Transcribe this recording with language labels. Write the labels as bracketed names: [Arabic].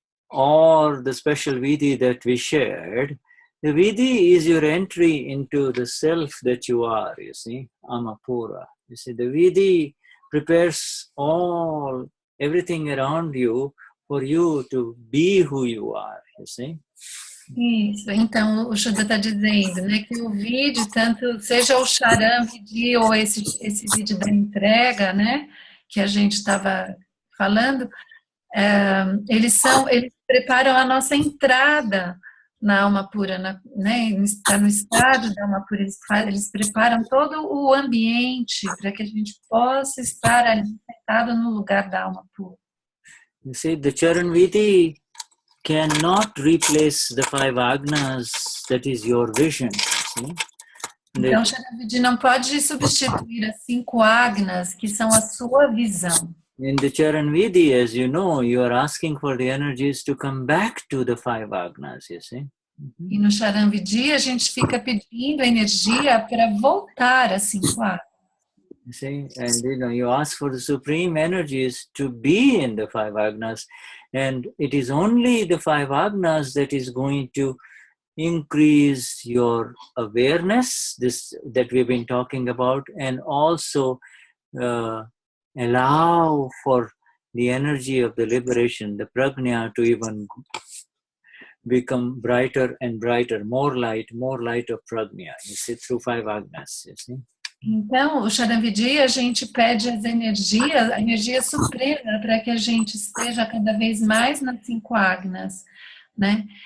[English] or the special vidhi that we shared, the vidhi is your entry into the self that you are, you see, Amapura. You see, the vidhi prepares everything around you for you to be who you are, you see. [Portuguese] Isso, então o Shuddha está dizendo, né, que o vídeo, tanto seja o Charan Vidhi ou esse vídeo da entrega, né, que a gente estava falando, eles preparam a nossa entrada na alma pura, né, está no estado da alma pura, eles preparam todo o ambiente para que a gente possa estar ali sentado no lugar da alma pura. [English] You see, the Charan Vidhi cannot replace the 5 agnas, that is your vision. See? [Portuguese] Então, o Charan Vidhi não pode substituir as 5 agnas, que são a sua visão. [English] In the Charan Vidhi, as you know, you are asking for the energies to come back to the 5 agnas, you see. [Portuguese] E no Charan Vidhi, a gente fica pedindo energia para voltar às 5 agnas. [English] You see, and you ask for the supreme energies to be in the 5 agnas, and it is only the 5 agnas that is going to increase your awareness, this that we've been talking about, and also allow for the energy of the liberation, the prajna, to even become brighter and brighter, more light of prajna, you see, through 5 agnas, you see. [Portuguese] Então, o Charan Vidhi, a gente pede a energia suprema, para que a gente esteja cada vez mais nas 5 agnas, né?